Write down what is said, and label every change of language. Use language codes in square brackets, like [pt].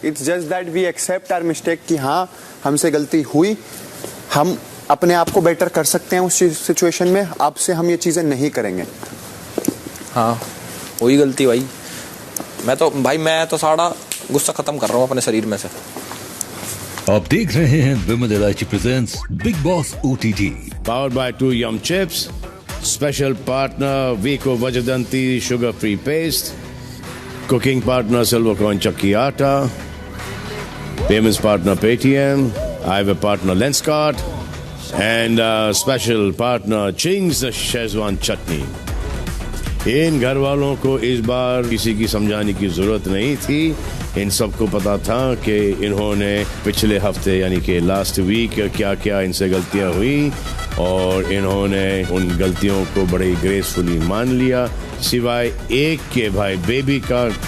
[en] it's just that we accept our mistake [hi] कि हाँ हमसे गलती हुई, हम अपने आप को बेटर कर सकते हैं उस सिचुएशन में, अब से हम ये चीजें नहीं करेंगे। हाँ वही गलती भाई, मैं तो सारा गुस्सा खत्म कर रहा हूँ अपने शरीर में से। आप देख रहे हैं विमल इलायची presents big boss OTT, [en] Powered by 2 Yum Chips, special partner Vico Vajadanti Sugar Free Paste, cooking partner Silvercoin Chakki Atta, payments partner Paytm, I have a partner Lenskart, and special partner Ching's Szechuan Chutney. [hi] इन घर वालों को इस बार किसी की समझाने की जरूरत नहीं थी, इन सबको पता था कि इन्होंने पिछले हफ्ते यानी कि लास्ट वीक क्या क्या इनसे गलतियां हुई, और इन्होंने उन गलतियों को बड़े ग्रेसफुली मान लिया, सिवाय एक के भाई बेबी का।